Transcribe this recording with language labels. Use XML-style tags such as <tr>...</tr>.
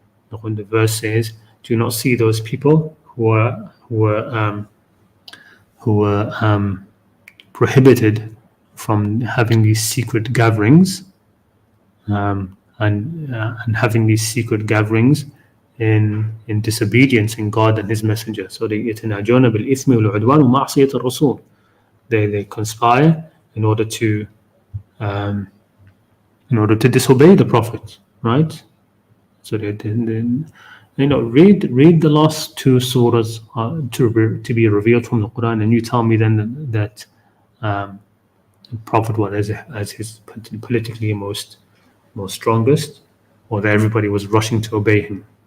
<en>Like when the verse says, "Do you not see those people who were prohibited from having these secret gatherings, and having these secret gatherings in disobedience in God and His Messenger. So they</en> <ar>يتناجون بالإثم والعدوان ومعصية الرسول.</ar> <en>They conspire in order to disobey the Prophet, right? So they read the last two surahs to be revealed from the Quran, and you tell me then that the Prophet was as his politically most strongest, or that everybody was rushing to obey him.</en>